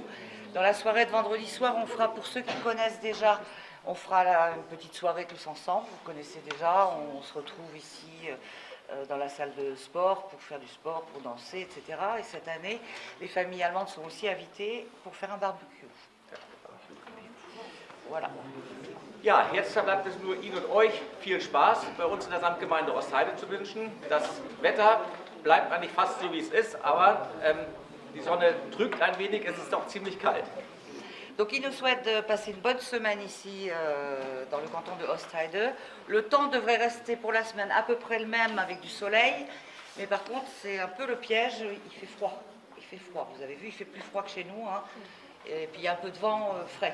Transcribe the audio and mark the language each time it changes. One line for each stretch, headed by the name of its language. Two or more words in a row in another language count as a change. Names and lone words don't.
French: Dans la soirée de vendredi soir, on fera, pour ceux qui connaissent déjà, on fera une petite soirée tous ensemble. Vous connaissez déjà, on se retrouve ici dans la salle de sport pour faire du sport, pour danser, etc. Et cette année, les familles allemandes sont aussi invitées pour faire un barbecue. Voilà.
German: Ja, jetzt bleibt es nur Ihnen und euch viel Spaß bei uns in der Samtgemeinde Ostheide zu wünschen. Das Wetter bleibt eigentlich fast so wie es ist, aber die Sonne trügt ein wenig, es ist doch ziemlich kalt.
French: Donc il nous souhaite de passer une bonne semaine ici dans le canton de Ostheide. Le temps devrait rester pour la semaine à peu près le même avec du soleil, mais par contre c'est un peu le piège, il fait froid. Il fait froid, vous avez vu, il fait plus froid que chez nous, hein. Et puis il y a un peu de vent frais.